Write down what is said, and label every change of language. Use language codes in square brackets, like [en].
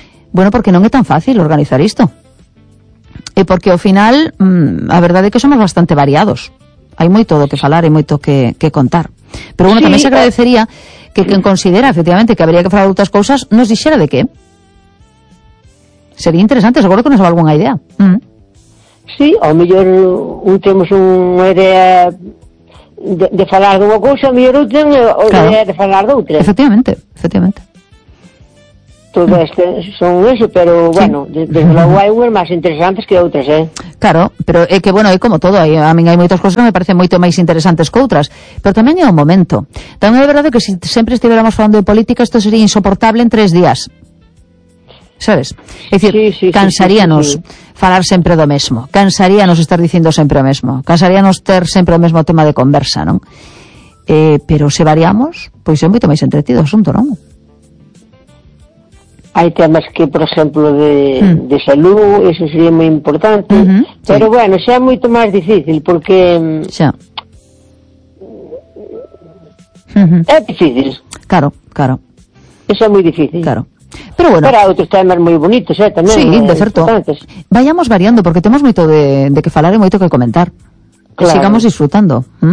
[gl] Bueno, porque non é tan fácil organizar isto. E porque ao final, a verdade é que somos bastante variados. Hai moito do que falar e moito que contar. Pero bueno, sí, tamén se agradecería que quen considera, efectivamente, que habría que falar outras cousas, nos dixera de que... Sería interesante, seguro que nos va alguna idea. Sí, ao mellor un temos unha idea de falar dunha cousa, ao mellor un temos unha idea de falar doutra. Efectivamente. todas son eso, pero sí. [es] Bueno, desde luego hay unas más interesantes que otras, ¿eh? [gl] Claro, pero é que, bueno, é como todo, a mí hai moitas cosas que me parecen moito máis interesantes que outras, pero tamén é un momento. Tamén é verdade que se sempre estivéramos falando de política, isto sería insoportable en tres días. ¿Sabes? Es decir, cansaríanos falar sempre do mesmo, cansaríanos estar dicindo sempre o mesmo, cansaríanos ter sempre o mesmo tema de conversa, non? Pero se variamos, pois é moito máis entretido o asunto, non? Hai temas que, por exemplo, de salud, eso sería moi importante, pero sí. Bueno, xa é moito máis difícil, porque... Xa. É difícil. Claro, claro. Eso é moi difícil. Claro. Pero bueno, para outros temas moi bonitos, tamén. Sí, de certo. Vayamos variando, porque temos moito de que falar e moito que comentar. Claro. Sigamos disfrutando.